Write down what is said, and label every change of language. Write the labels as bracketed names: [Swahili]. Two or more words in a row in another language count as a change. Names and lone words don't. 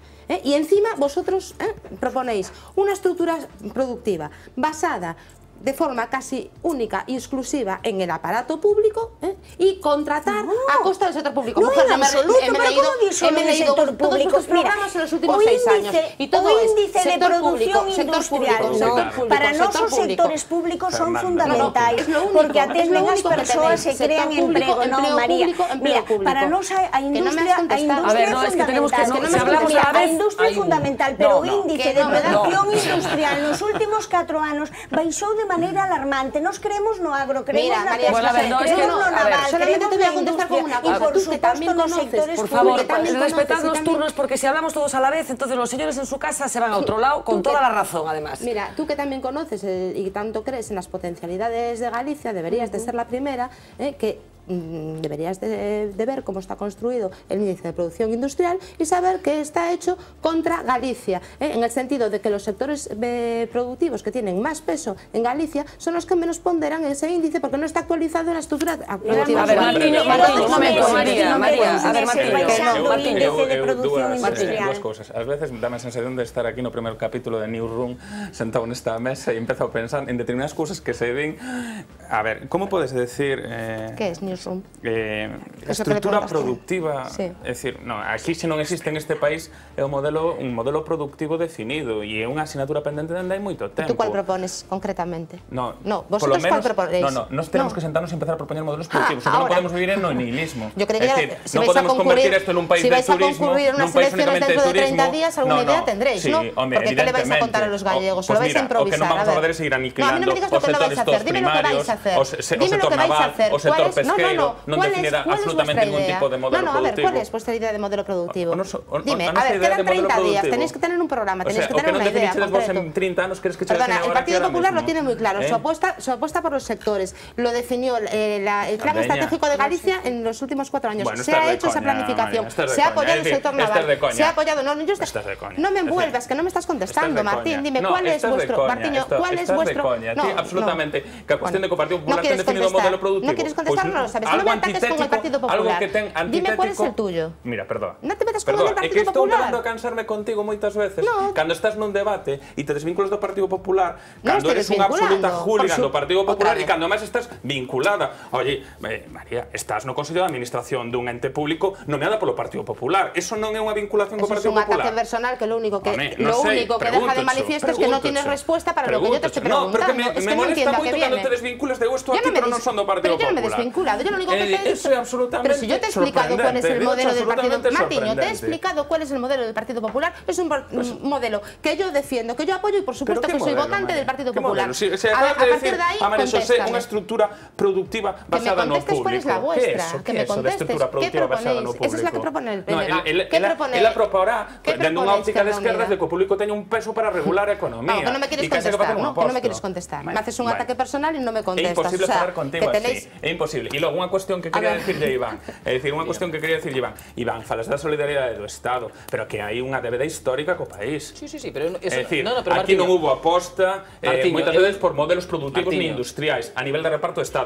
[Spanish] Y encima vosotros proponéis una estructura productiva basada de forma casi única y exclusiva en el aparato público y contratar a costa del sector público. No, en absoluto, pero ¿cómo dice el sector público? Todos los programas en los últimos 6 años. Y todo [Galician] o índice de producción industrial. Para nosos sectores públicos son fundamentales, porque atenden as persoas e crean emprego. No, María, mira, para nos a industria é fundamental, pero o índice de producción industrial nos últimos 4 anos baixou de manera alarmante. Nos creemos no agro, creemos na pesca, creemos no naval, [Spanish] solamente te voy a contestar con una cosa. Y por supuesto nos sectores por favor, respetad los turnos, porque si hablamos todos a la vez, entonces los señores en su casa se van a otro lado, con toda la razón, además. Mira, tú que también conoces y tanto crees en las potencialidades de Galicia, deberías de ser la primera que deberías de ver cómo está construido el índice de producción industrial y saber que está hecho contra Galicia, en el sentido de que los sectores productivos que tienen más peso en Galicia son los que menos ponderan ese índice porque no está actualizado en la estructura productiva. A ver, Martiño, un momento, María, a ver, [Galician] Martiño, dúas cousas. Ás veces dame a sensación de estar aquí no primeiro capítulo de Newsroom sentado nesta mesa e empezado a pensar en determinadas cousas que se ven. A ver, como podes decir... [Spanish] Que es Newsroom? [Galician] Estrutura productiva, é dicir, aquí se non existe en este país é un modelo productivo definido e é unha asignatura pendente dende hai moito tempo. [Spanish] Tú cuál propones concretamente? No, vosotros cuál proponéis? [Galician] No, [Spanish] nos tenemos que sentarnos [Galician] e empezar a proponer modelos productivos, porque non podemos vivir en no nihilismo. [Spanish] Yo creo que [Galician] non podemos convertir isto en un país de turismo, nun país únicamente de turismo. [Spanish] Dentro de 30 días alguna idea tendréis, ¿no? Porque ¿qué le vais a contar a los gallegos? ¿O lo vais a improvisar? [Galician] O que non vamos a poder seguir aniquilando os sectores todos primarios, o sector naval, o sector pesqueiro, non definirá absolutamente ningún tipo de modelo productivo. [Spanish] A ver, ¿cuál es vuestra idea de modelo productivo? Dime, a ver, quedan 30 días, tenéis que tener un programa, tenéis que tener una idea concreta. En 30 años, ¿crees que se Perdona, el Partido Popular lo tiene muy claro, su apuesta por los sectores, lo definió el Plan Estratégico de Galicia en los últimos 4 años. Se ha hecho esa planificación, se ha apoyado el sector naval, se ha apoyado... No me envuelvas, que no me estás contestando, Martín, dime, ¿cuál es vuestro... Martiño, ¿cuál es vuestro...? [Galician] Absolutamente, que a cuestión de que o Partido Popular ten definido un modelo productivo. [Spanish] No quieres contestar, no lo sabes, no me ataques con el Partido Popular. Dime cuál es el tuyo. Mira, perdón. No te metas con el Partido Popular. [Galician] É que estou tentando cansarme contigo moitas veces. Cando estás nun debate e te desvinculas do Partido Popular, cando eres unha absoluta hooligan do Partido Popular e cando máis estás vinculada. Oye, María, estás no Consello de Administración dun ente público nomeada polo Partido Popular. Eso non é unha vinculación co Partido Popular. [Spanish] Eso é un ataque personal que lo único que deja de manifiesto es que no tienes respuesta para lo que yo te estoy preguntando. [Galician] No, porque me molesta moito cando te desvinculas de esto aquí, pero non son do Partido Popular. [Spanish] Pero yo no me he desvinculado, yo lo único que te he dicho... Pero si yo te he explicado cuál es el modelo del Partido Popular, Martiño, te he explicado cuál es el modelo del Partido Popular, es un modelo que yo defiendo, que yo apoyo y por supuesto que soy votante del Partido Popular. A partir de ahí, contéstame. [Galician] Unha estructura productiva basada no público. [Spanish] ¿Cuál es la vuestra? Que me contestes. ¿Qué proponéis? Esa es la que propone el PNG. ¿Qué proponéis? [Galician] Ela proporá, dende unha óptica de esquerdas, de que o público teña un peso para regular a economía. Que non me quieres contestar, ¿no? Que non me quieres contestar. [Spanish] Me haces un ataque personal y no me contestas. [Galician] É imposible falar contigo así. É imposible. E logo, unha cuestión que quería decirlle Iván. É dicir, unha cuestión que quería decirlle Iván, falas da solidaridade do Estado, pero que hai unha débeda histórica co país. [Spanish] Sí, pero [Galician] é dicir, aquí non hubo aposta moitas veces por modelos productivos ni industriais a nivel de reparto do Estado.